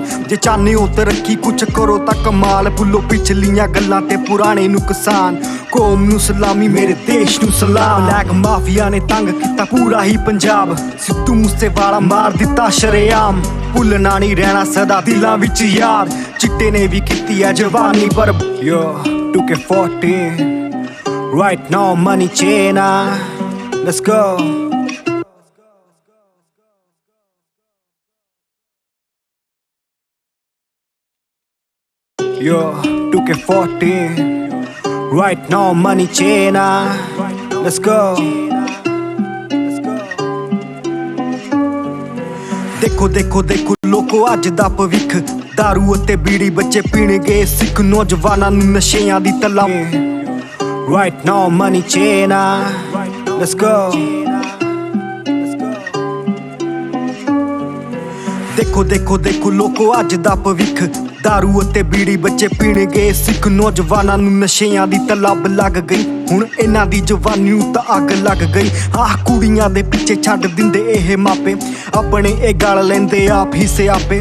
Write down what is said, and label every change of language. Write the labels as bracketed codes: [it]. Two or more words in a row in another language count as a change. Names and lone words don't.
[pa] ਜੇ ਚਾਹੁੰਦੇ ਹੋ ਤਰੱਕੀ ਕੁਛ ਕਰੋ ਤਾਂ ਕਮਾਲ, ਭੁੱਲੋ ਪਿਛਲੀਆਂ ਗੱਲਾਂ ਤੇ ਪੁਰਾਣੇ ਨੁਕਸਾਨ। ਕੌਮ ਨੂੰ ਸਲਾਮੀ, ਮੇਰੇ ਦੇਸ਼ ਨੂੰ ਸਲਾਮ। [en] black mafia [pa] ਨੇ ਤੰਗ ਕੀਤਾ ਪੂਰਾ ਹੀ ਪੰਜਾਬ, ਸਿੱਧੂ ਮੂਸੇਵਾਲਾ ਮਾਰ ਦਿੱਤਾ ਸ਼ਰੇਆਮ। ਭੁੱਲਣਾ ਨਹੀਂ ਰਹਿਣਾ ਸਦਾ ਦਿਲਾਂ ਵਿੱਚ ਯਾਰ, ਚਿੱਟੇ ਨੇ ਵੀ ਕੀਤੀ ਹੈ ਜਵਾਨੀ ਪਰ। [en] Yo, 2K40 right now money chain, let's go. Yo, 2K40 right now money chain, let's go. [pa] ਦੇਖੋ ਦੇਖੋ ਦੇਖੋ ਲੋਕੋ ਅੱਜ ਦਾ ਭਵਿੱਖ, ਦਾਰੂ ਅਤੇ ਬੀੜੀ ਬੱਚੇ ਪੀਣਗੇ ਸਿੱਖ, ਨੌਜਵਾਨਾਂ ਨੂੰ ਨਸ਼ਿਆਂ ਦੀ ਤਲਬ। [en] Right now money chain, let's go. [pa] ਦੇਖੋ ਦੇਖੋ ਦੇਖੋ ਲੋਕੋ ਅੱਜ ਦਾ ਭਵਿੱਖ, ਦਾਰੂ ਅਤੇ ਬੀੜੀ ਬੱਚੇ ਪੀਣਗੇ ਸਿੱਖ, ਨੌਜਵਾਨਾਂ ਨੂੰ ਨਸ਼ਿਆਂ ਦੀ ਤਲਬ ਲੱਗ ਗਈ। ਹੁਣ ਇਹਨਾਂ ਦੀ ਜਵਾਨੀ ਨੂੰ ਤਾਂ ਅੱਗ ਲੱਗ ਗਈ। ਆਹ ਕੁੜੀਆਂ ਦੇ ਪਿੱਛੇ ਛੱਡ ਦਿੰਦੇ ਇਹ ਮਾਪੇ, ਆਪਣੇ ਇਹ ਗਲ ਲੈਂਦੇ ਆਪ ਹੀ ਸਿਆਪੇ।